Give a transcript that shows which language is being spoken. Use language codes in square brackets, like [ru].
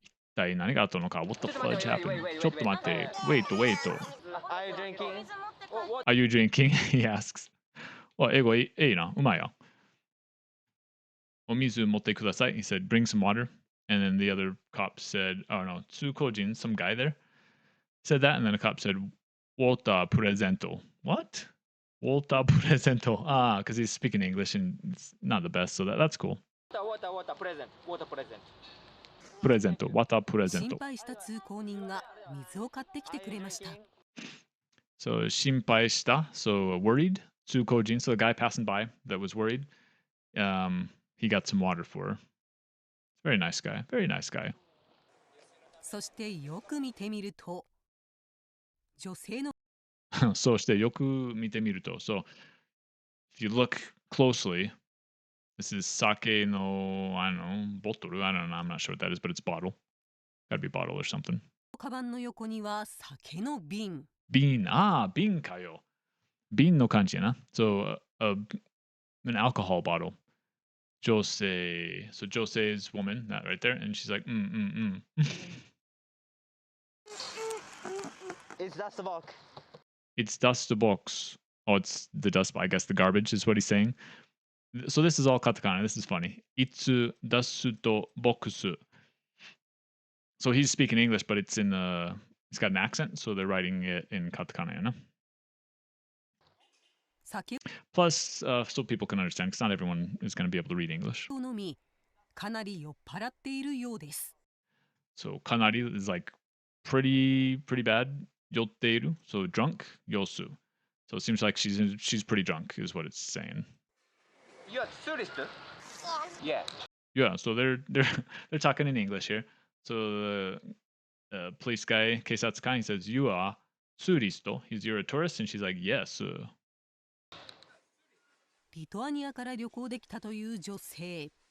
[ja] 一体何があったのか [en] What the fudge happened? [ja] ちょっと待って [en] Wait Are you drinking? Are you drinking? He asks [ja] 英語いいなうまいよお水持ってください [en] He said bring some water And then the other cop said, oh no, 通行人 some guy there said that and then a cop said water presento What? Water presento because he's speaking English and it's not the best so that's cool water present. Presento water [ja] 心 [en] presento [ja] 配した通行人が水を買ってきてくれました [en] So 心配した so worried 通行人 so the guy passing by that was worried he got some water for her Very nice guy [ja] そしてよく見てみると女性のそしてよく見てみると [en] So if you look closely This is sake no, I don't know, bottle. I don't know. I'm not sure what that is, but it's bottle. Gotta be bottle or something. [ja] カバンの横には酒の瓶 Bean. 瓶かよ。瓶の感じやな。 [en] So, an alcohol bottle. 女性. So, 女性 is woman, that right there. And she's like, It's dust box. It's dust box. Oh, it's the dust. I guess the garbage is what he's saying. So this is all katakana. This is funny. Itsu dasu to bokusu. So he's speaking English, but it's in it's got an accent, so they're writing it in katakana, you know? Plus, so people can understand, because not everyone is going to be able to read English. [ja] 飲み、かなり酔っ払っているようです。 [en] So kanari is like pretty bad. Yotteiru, so drunk. Yosu. So it seems like she's pretty drunk, is what it's saying. You are tourist? Yeah. Yeah. So they're talking in English here. So the police guy, Keisatsukai, he says, "You are touristo." You're a tourist, and she's like, "Yes." [ja] リトアニアから旅行できたという女性。